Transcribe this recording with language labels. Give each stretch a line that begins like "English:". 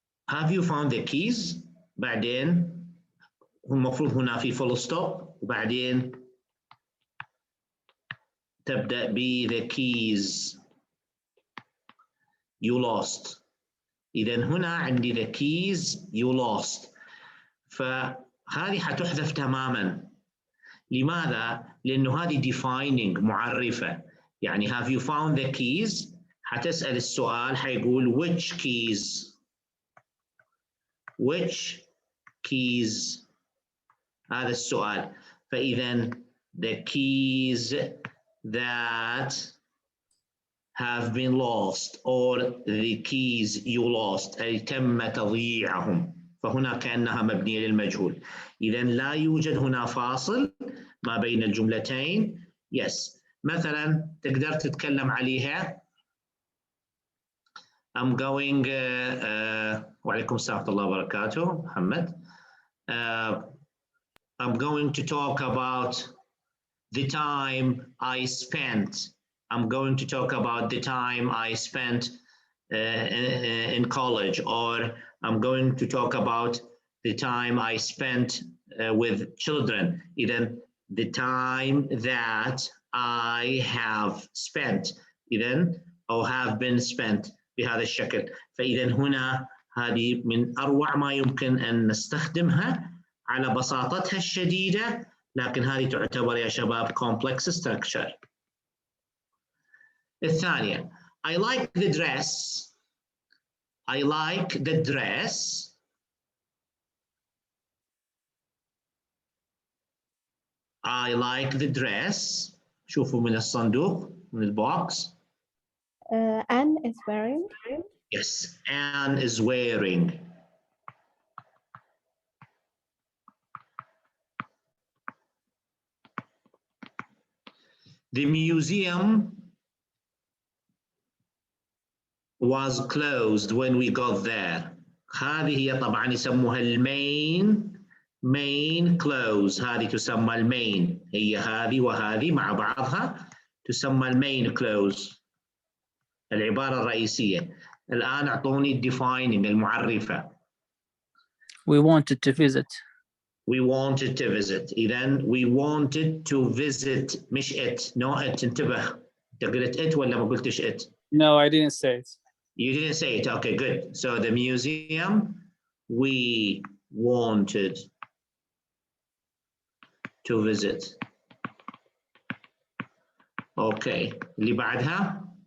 English: Have you found the keys؟
Arabic: بعدين المفروض هنا في
English: full stop،
Arabic: وبعدين تبدأ ب
English: the keys you lost.
Arabic: إذا هنا عندي
English: the keys you lost،
Arabic: فهذه حتحذف تماما. لماذا؟ لأنه هذه defining معرفة، يعني
English: have you found the keys؟
Arabic: حتسأل السؤال حيقول
English: which keys؟ which keys؟
Arabic: هذا السؤال. فإذا
English: the keys that have been lost or the keys you lost
Arabic: أي تم تضييعهم، فهنا كأنها مبنية للمجهول. إذا لا يوجد هنا فاصل ما بين الجملتين. yes، مثلا تقدر تتكلم عليها
English: I'm going
Arabic: وعليكم السلام ورحمة الله وبركاته محمد.
English: I'm going to talk about the time I spent. I'm going to talk about the time I spent in college, or I'm going to talk about the time I spent with children. إذن the time that I have spent،
Arabic: إذن أو
English: have been spent
Arabic: بهذا الشكل. فإذا هنا هذه من أروع ما يمكن أن نستخدمها على بساطتها الشديدة، لكن هذه تعتبر يا شباب
English: complex structure. الثانية I like the dress. I like the dress. I like the dress.
Arabic: شوفوا من الصندوق من البوكس.
English: Anne is wearing. Yes, Anne is wearing. The museum was closed when we got there.
Arabic: هذه هي طبعا يسموها main clause، هذه تسمى المين، هي هذه وهذه مع بعضها تسمى المين clause، العبارة الرئيسية. الآن أعطوني defining المعرفة.
English: We wanted to visit. We wanted to visit. إذن we wanted to visit مش it. No it.
Arabic: انتبه، أنت قلت it ولا ما قلتش it؟
English: No, I didn't say it. You didn't say it. Okay, good. So the museum we wanted to visit.
Arabic: Okay. اللي بعدها